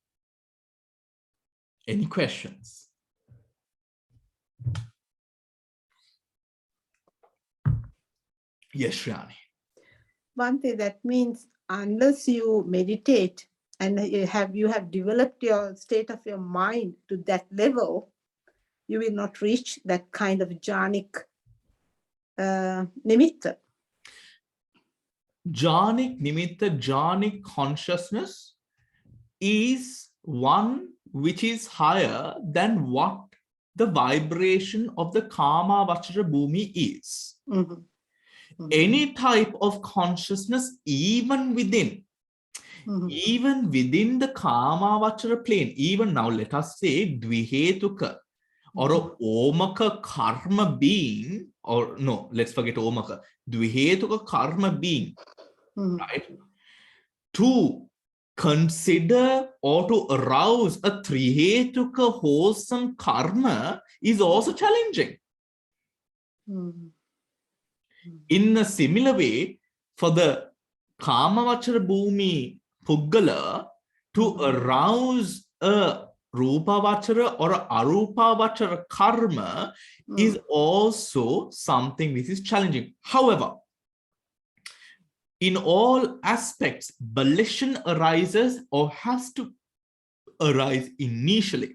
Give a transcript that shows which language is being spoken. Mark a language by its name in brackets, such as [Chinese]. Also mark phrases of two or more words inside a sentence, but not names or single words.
[English] Any questions? Yes, Shriyani. Bhante, that means unless you meditate and you have developed your state of your mind to that level, you will not reach that kind of [Pali] jhanic nimitta. Jhanic nimitta, [English] jhanic consciousness is one which is higher than what the vibration of the [Pali] kama vachara bhumi [English] is. Mm-hmm. Mm-hmm. Any type of consciousness, even within the [Pali] kama vachara [English] plane, even now let us say dvihetuka or a [Pali] omaka karma [English] being, or no, let's forget omaka, [Pali] dvihetuka karma [English] being, right? To consider or to arouse a trihetuka wholesome karma is also challenging. In a similar way, for the [Pali] kama vachara bhumi puggala [English] to arouse a Rupavachara or Arupavachara karma is also something which is challenging. However, in all aspects, volition arises or has to arise initially.